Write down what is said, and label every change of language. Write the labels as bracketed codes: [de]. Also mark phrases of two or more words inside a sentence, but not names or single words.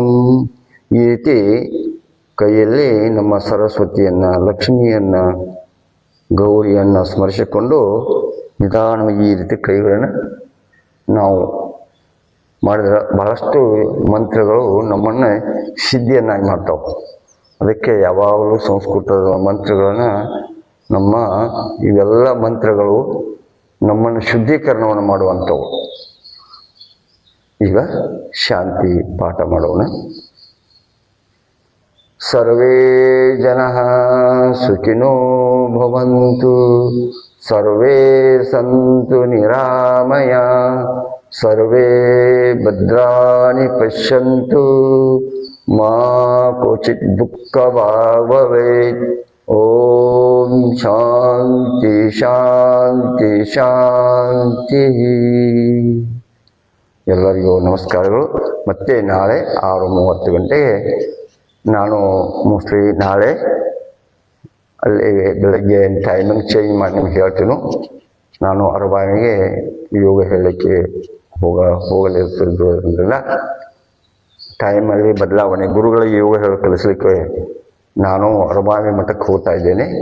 [kn] ಈ ರೀತಿ ಕೈಯಲ್ಲಿ ನಮ್ಮ ಸರಸ್ವತಿಯನ್ನ, ಲಕ್ಷ್ಮಿಯನ್ನ, ಗೌರಿಯನ್ನ ಸ್ಮರಿಸಿಕೊಂಡು ನಿಧಾನವಾಗಿ ಈ ರೀತಿ ಕೈಗಳನ್ನು ನಾವು ಮಾಡಿದ್ರೆ ಬಹಳಷ್ಟು ಮಂತ್ರಗಳು ನಮ್ಮನ್ನು ಸಿದ್ಧಿಯನ್ನಾಗಿ ಮಾಡ್ತಾವೆ. ಅದಕ್ಕೆ ಯಾವಾಗಲೂ ಸಂಸ್ಕೃತದ ಮಂತ್ರಗಳನ್ನು ನಮ್ಮ ಇವೆಲ್ಲ ಮಂತ್ರಗಳು ನಮ್ಮನ್ನು ಶುದ್ಧೀಕರಣವನ್ನು ಮಾಡುವಂಥವು. ಈಗ ಶಾಂತಿ ಪಾಠ ಮಾಡೋಣ. [sa] ಸರ್ವೇ ಜನಃ ಸುಖಿನೋ ಭವಂತು, ಸರ್ವೇ ಸಂತು ನಿರಾಮಯ, ಸರ್ವೇ ಭದ್ರಾಣಿ ಪಶ್ಯಂತು, ಮಾ ಕ್ವಚಿತ್ ದುಃಖಭಾಗ್ ಭವೇತ್. ಓಂ ಶಾಂತಿ ಶಾಂತಿ ಶಾಂತಿ. [kn] ಎಲ್ಲರಿಗೂ ನಮಸ್ಕಾರಗಳು. ಮತ್ತೆ ನಾಳೆ 6:30 ಗಂಟೆಗೆ ನಾನು ಮೋಸ್ಟ್ಲಿ ನಾಳೆ ಅಲ್ಲಿ ಬೆಳಗ್ಗೆ [en] timing change [kn] ಮಾಡಿ ನಿಮ್ಗೆ ಹೇಳ್ತೀನಿ. ನಾನು ಅರಬಾನಿಗೆ ಯೋಗ ಹೇಳಲಿಕ್ಕೆ ಹೋಗಲಿರೋದ್ರಿಂದ ಟೈಮಲ್ಲಿ ಬದಲಾವಣೆ, ಗುರುಗಳಿಗೆ ಯೋಗ ಕಲಿಸಲಿಕ್ಕೆ ನಾನು ಅರಬಾವಿ ಮಠಕ್ಕೆ ಹೋಗ್ತಾ ಇದ್ದೇನೆ.